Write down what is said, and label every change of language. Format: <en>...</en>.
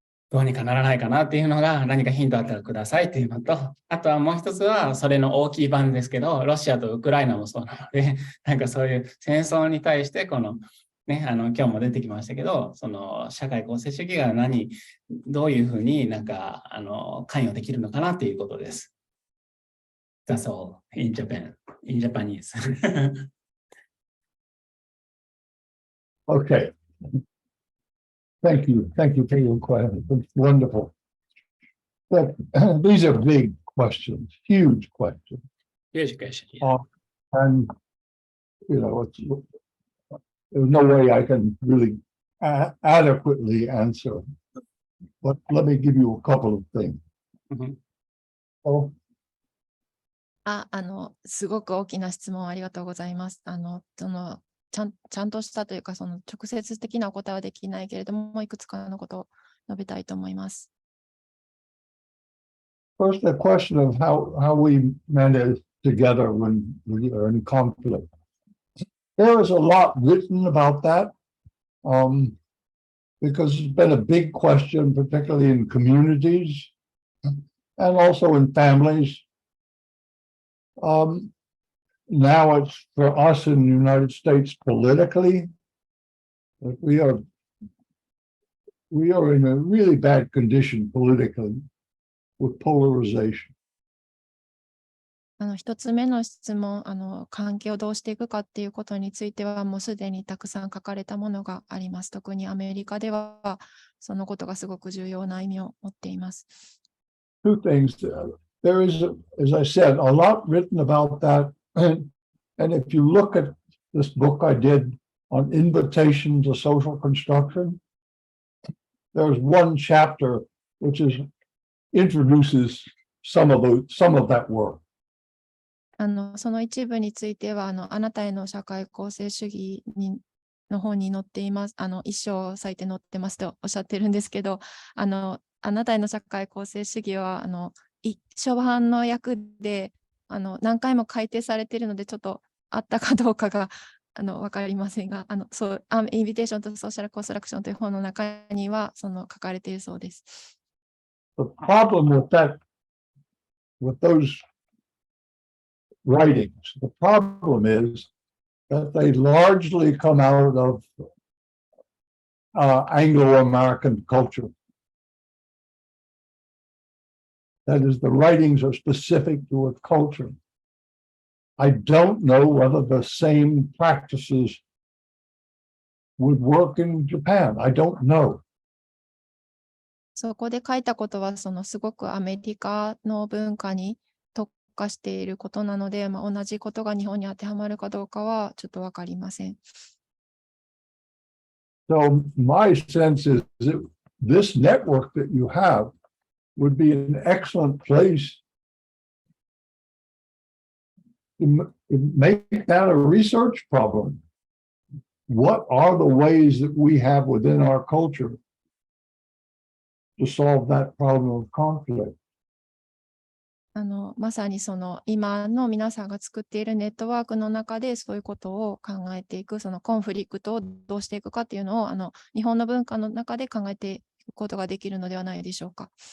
<ja>どうにかならないかなっていうのが何かヒントあったらくださいっていうのと、あとはもう一つはそれの大きい版ですけど、ロシアとウクライナもそうなので、そういう戦争に対してね、今日も出てきましたけど、その社会構成主義がどういうふうに関与できるのかなということです。</ja> <en>That's all in Japan, in Japanese. Okay. Thank you. Thank you for your question. It's wonderful. that these are big questions, huge questions. Education. Yeah. And, you know, there's no way I can really adequately answer. But let me give you a couple of things. Mhm. Oh,</en> <ja>すごく大きな質問ありがとうございます。ちゃんとしたというか、直接的なお答えはできないけれども、いくつかのことを述べたいと思います。</ja> <en>first, the question of how we manage together when we are in conflict. There is a lot written about that, because it's been a big question, particularly in communities and also in families. Now it's for us in the United States politically, that we are in a really bad condition politically with polarization.</en> <ja>一つ目の質問、関係をどうしていくかっていうことについては、もうすでにたくさん書かれたものがあります。特にアメリカでは、そのことがすごく重要な意味を持っています。</ja> <en>Two things. There is, as I said, a lot written about that. And if you look at this book I did on invitation to social construction, there's one chapter which introduces some of that work.</en> <ja>その一部については、あなたへの社会構成主義の本に載っています。一章割いて載ってますとおっしゃってるんですけど、あなたへの社会構成主義は、初版の訳で、何回も改訂されているので、ちょっとあったかどうかが、わかりませんが、インビテーションとソーシャルコンストラクションという本の中には、書かれているそうです。</ja> <en>The problem with those writings, the problem is that they largely come out of Anglo-American culture. That is, the writings are specific to a culture. I don't know whether the same practices would work in Japan. I don't know.</en> <ja>そこで書いたことは、すごくアメリカの文化に特化していることなので、同じことが日本に当てはまるかどうかはちょっとわかりません。</ja> <en>So my sense is that this network that you have would be an excellent place to make that a research problem. What are the ways that we have within our culture to solve that problem of conflict?</en> <ja>まさに今の皆さんが作っているネットワークの中でそういうことを考えていく、コンフリクトをどうしていくかっていうのを日本の文化の中で考えていくことができるのではないでしょうか。</ja>